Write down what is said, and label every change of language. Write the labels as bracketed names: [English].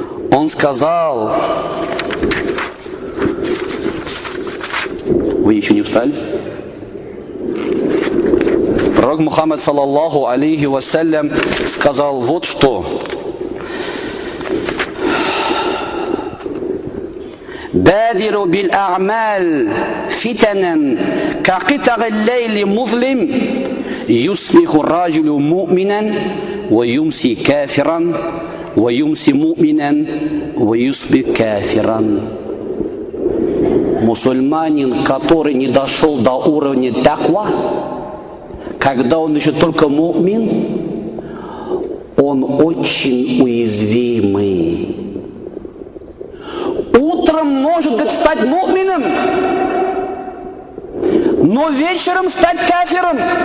[Russian] Он сказал... Вы еще не встали? Пророк Мухаммад, саллаллаху алейхи вассалям, сказал вот что... [Arabic] بادر بالأعمال فتنا كقطع الليل مظلم يصبح الرجل مؤمنا ويمسي كافرا ويمسي مؤمنا ويصبح كافرا. [Russian] Мусульманин, который не дошел до уровня таква, когда он еще только мумин, он очень уязвимый. Утром может стать мумином, но вечером стать кафиром.